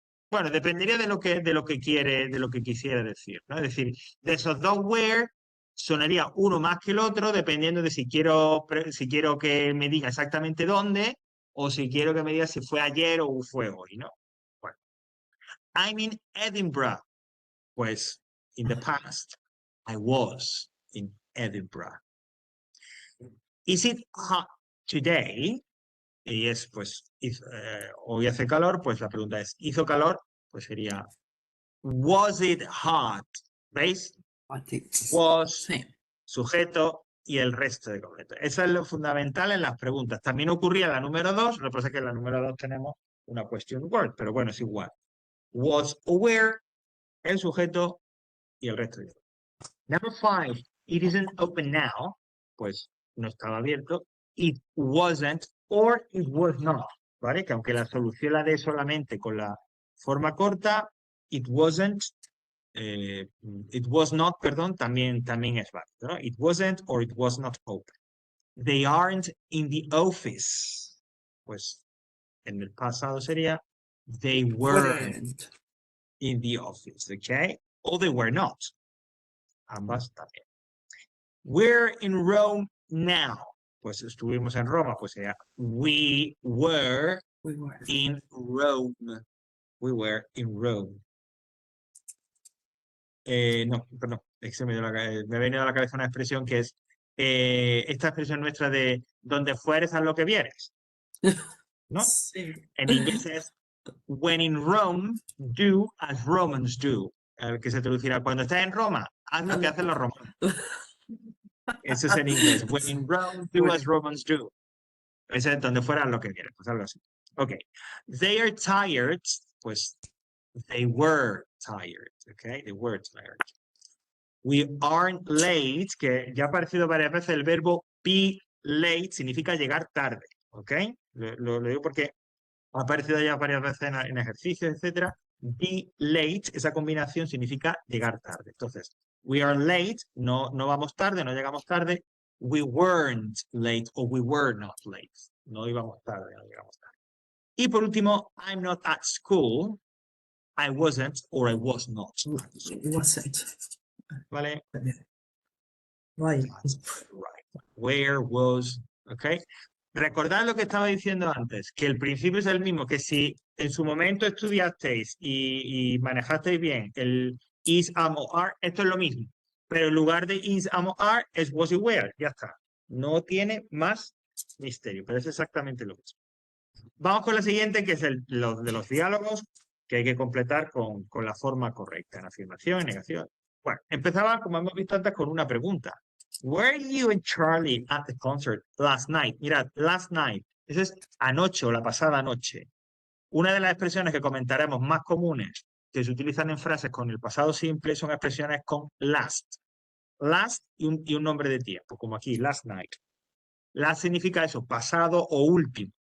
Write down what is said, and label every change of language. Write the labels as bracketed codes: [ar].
[es] Bueno, dependería de lo que quisiera decir, ¿no? Es decir, de esos dos where sonaría uno más que el otro, dependiendo de si quiero que me diga exactamente dónde o si quiero que me diga si fue ayer o fue hoy, ¿no? [en] Bueno, I'm in Edinburgh. Pues, in the past, I was in Edinburgh. Is it hot today? [es] Y es, pues, hoy hace calor, pues la pregunta es, ¿hizo calor? Pues sería, [en] was it hot? [es] ¿Veis? [en] I think Was, [es] sí. sujeto y el resto de completo. Eso es lo fundamental en las preguntas. También ocurría en la número 2, lo que pasa es que en la número 2 tenemos una question word, pero bueno, es igual. [en] Was aware, [es] el sujeto y el resto de [en] Number 5, it isn't open now. [es] Pues no estaba abierto. [en] It wasn't or it was not. ¿Vale? [es] Que aunque la solución la dé solamente con la forma corta, [en] it wasn't, it was not, [es] perdón, también es válido, ¿no? [en] It wasn't or it was not open. They aren't in the office. [es] Pues en el pasado sería [en] they weren't in the office, okay? Or they were not. [es] Ambas también. [en] We're in Rome now. [es] Pues estuvimos en Roma, pues sería [en] we were in Rome. We were in Rome. [es] No, perdón, es que me ha venido a la cabeza una expresión que es esta expresión nuestra de donde fueres haz lo que vieres, ¿no? Sí. En inglés es [en] when in Rome, do as Romans do. [es] Que se traducirá cuando estás en Roma, haz lo que hacen los romanos. Eso es en inglés. [en] When in Rome, do as Romans do. [es] Ese es donde fuera lo que quieras, pues algo así. [en] Ok. They are tired. Pues they were tired. Ok. They were tired. We aren't late, [es] que ya ha aparecido varias veces el verbo be late, significa llegar tarde. Ok. Lo digo porque ha aparecido ya varias veces en ejercicios, etcétera. Be late, esa combinación significa llegar tarde. Entonces, [en] we are late, [es] no vamos tarde, no llegamos tarde. [en] We weren't late o we were not late. [es] No íbamos tarde, no llegamos tarde. Y por último, [en] I'm not at school. I wasn't or I was not. Wasn't. [es] ¿Vale? [en] Right. Right. Where was, okay. [es] Recordad lo que estaba diciendo antes, que el principio es el mismo, que si en su momento estudiasteis y manejasteis bien el is, am o are, esto es lo mismo. Pero en lugar de is, am o are, es was y were. Ya está. No tiene más misterio, pero es exactamente lo mismo. Vamos con la siguiente, que es lo de los diálogos, que hay que completar con la forma correcta, en afirmación y negación. Bueno, empezaba, como hemos visto antes, con una pregunta. [en] Were you and Charlie at the concert last night? Mirad, last night. [es] Eso es anoche o la pasada noche. Una de las expresiones que comentaremos más comunes que se utilizan en frases con el pasado simple son expresiones con last. Last y un nombre de tiempo, como aquí, last night. Last significa eso, pasado o último.